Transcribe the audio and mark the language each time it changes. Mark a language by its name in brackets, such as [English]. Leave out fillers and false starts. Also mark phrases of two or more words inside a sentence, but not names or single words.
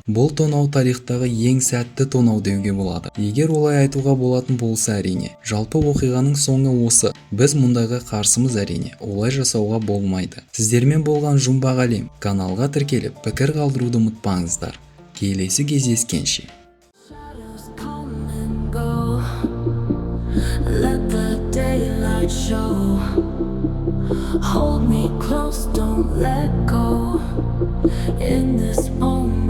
[Kazakh] Бұл тонау тарихтағы ең сәтті тонау деуге болады. Егер олай айтуға болатын болса әрине. Жалпы оқиғаның соңы осы. Біз мұндайға қарсымыз әрине. Олай жасауға болмайды. Сіздермен болған жұмбақ әлем. Каналға тіркеліп, пікір қалдыруды ұмытпаңыздар. Келесі кездескенше. [English] Show. Hold me close, don't let go. In this moment